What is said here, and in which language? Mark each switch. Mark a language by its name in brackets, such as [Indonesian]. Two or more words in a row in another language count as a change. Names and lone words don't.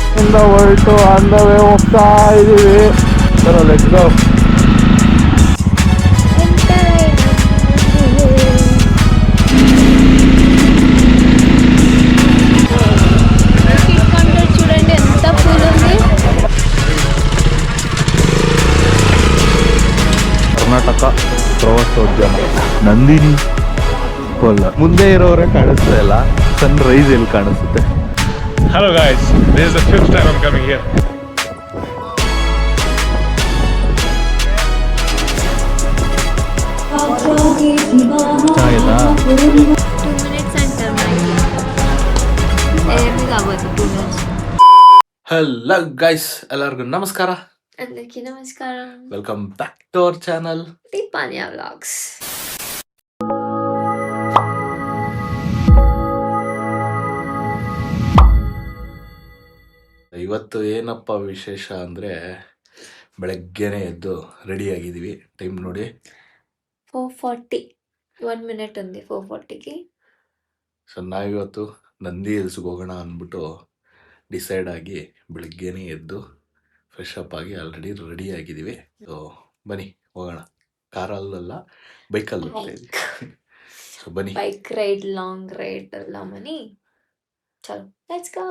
[Kannada] ಮನೆಯಿಂದ ಹೊರಟು [English] on the way [Kannada] ಹೋಗ್ತಾ ಇದ್ದೀವಿ. ಚಲೋ [English] let's go. [Telugu] చూడండి ఎంత పూల్ ఉంది. [Kannada] ಕರ್ನಾಟಕ ಪ್ರವಾಸೋದ್ಯಮ ನಂದಿನಿ ಕೊಲ್ಲ. ಮುಂದೆ ಇರೋರೆ ಕಾಣಿಸ್ತಾ ಇಲ್ಲ, ಸನ್ ರೈಸ್ ಎಲ್ಲಿ ಕಾಣಿಸುತ್ತೆ. [English] Hello guys, this is the 5th time I'm coming here. [Kannada] ಆಯ್ತಾ 2 minutes ಅಂತಾರೆ ನನಗೆ. ಏನಿಗಾಗೋದು 2 minutes. [English] hello guys, [Kannada] ಎಲ್ಲರಿಗೂ ನಮಸ್ಕಾರ. [Telugu] అందరికీ నమస్కారం. [English] welcome back to our channel [Telugu] దీపాన్యా వ్లాగ్స్. [Kannada] ಇವತ್ತು ಏನಪ್ಪ ವಿಶೇಷ ಅಂದರೆ ಬೆಳಗ್ಗೆನೆ ಎದ್ದು ರೆಡಿ ಆಗಿದ್ದೀವಿ. ಟೈಮ್ ನೋಡಿ [Telugu] 4:40. 1 minute ఉంది 4:40కి. [Kannada] ಸೊ ನಾವಿವತ್ತು ನಂದಿ ಹಿಲ್ಸ್ಗೆ ಹೋಗೋಣ ಅಂದ್ಬಿಟ್ಟು ಡಿಸೈಡ್ ಆಗಿ ಬೆಳಗ್ಗೆನೇ ಎದ್ದು [English] fresh up [Kannada] ಆಗಿ [English] already ready [Kannada] ಆಗಿದ್ದೀವಿ. ಸೊ ಬನ್ನಿ ಹೋಗೋಣ. ಕಾರಲ್ಲ, ಬೈಕಲ್ಲಿ ಹೋಗ್ತಾ ಇದ್ದೀವಿ. ಸೊ ಬನ್ನಿ [English] bike ride, long ride [Kannada] ಎಲ್ಲ ಮನಿ. ಚಲೋ [English] let's go.